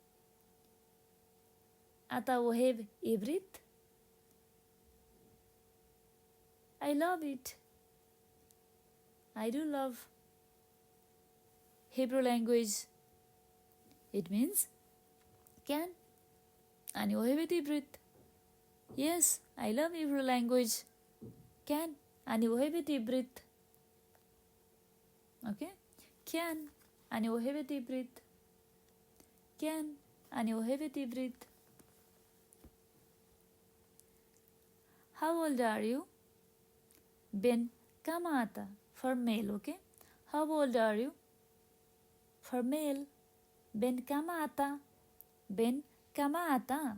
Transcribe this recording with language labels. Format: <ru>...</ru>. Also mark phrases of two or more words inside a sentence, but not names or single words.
<he>אתה אוהב עברית.</he> <en>I love it. I do love Hebrew language. It means can.</en> <he>אני אוהבת עברית.</he> <en>Yes, I love Hebrew language. Can.</en> <he>אני אוהבת עברית. Okay? Can. אני אוהבת עברית. Can. אני אוהבת עברית.</he> <en>How old are you?</en> <he>בן כמה אתה.</he> <en>For male, okay? How old are you? For male.</en> <he>בן כמה אתה. בן כמה אתה.</he>